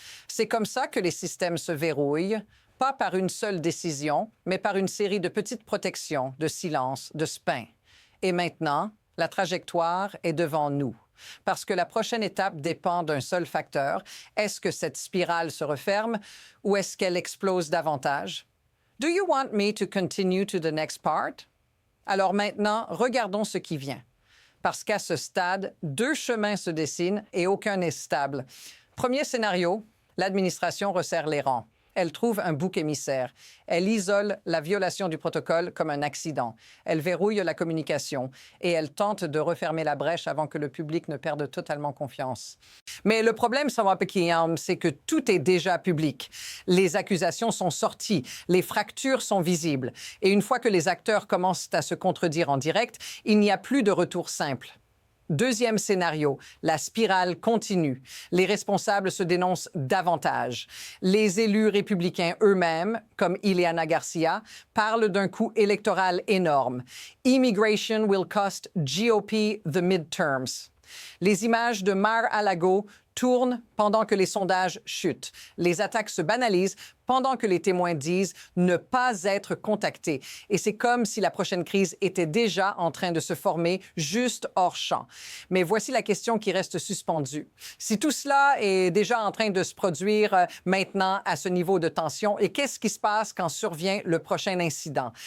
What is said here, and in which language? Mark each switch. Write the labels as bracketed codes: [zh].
[fr] C'est comme ça que les systèmes se verrouillent, pas par une seule décision, mais par une série de petites protections, de silence, de spin. Et maintenant, la trajectoire est devant nous. Parce que la prochaine étape dépend d'un seul facteur. Est-ce que cette spirale se referme ou est-ce qu'elle explose davantage? [en] Do you want me to continue to the next part? [fr] Alors maintenant, regardons ce qui vient. Parce qu'à ce stade, 2 chemins se dessinent et aucun n'est stable. Premier scénario, l'administration resserre les rangs. Elle trouve un bouc émissaire. Elle isole la violation du protocole comme un accident. Elle verrouille la communication et elle tente de refermer la brèche avant que le public ne perde totalement confiance. Mais le problème, c'est que tout est déjà public. Les accusations sont sorties, les fractures sont visibles. Et une fois que les acteurs commencent à se contredire en direct, il n'y a plus de retour simple. Deuxième scénario, la spirale continue. Les responsables se dénoncent davantage. Les élus républicains eux-mêmes, comme Ileana Garcia, parlent d'un coût électoral énorme. [en] Immigration will cost GOP the midterms. [fr] Les images de Mar-a-Lago tournent pendant que les sondages chutent. Les attaques se banalisent pendant que les témoins disent ne pas être contactés. Et c'est comme si la prochaine crise était déjà en train de se former juste hors champ. Mais voici la question qui reste suspendue. Si tout cela est déjà en train de se produire maintenant à ce niveau de tension, et qu'est-ce qui se passe quand survient le prochain incident?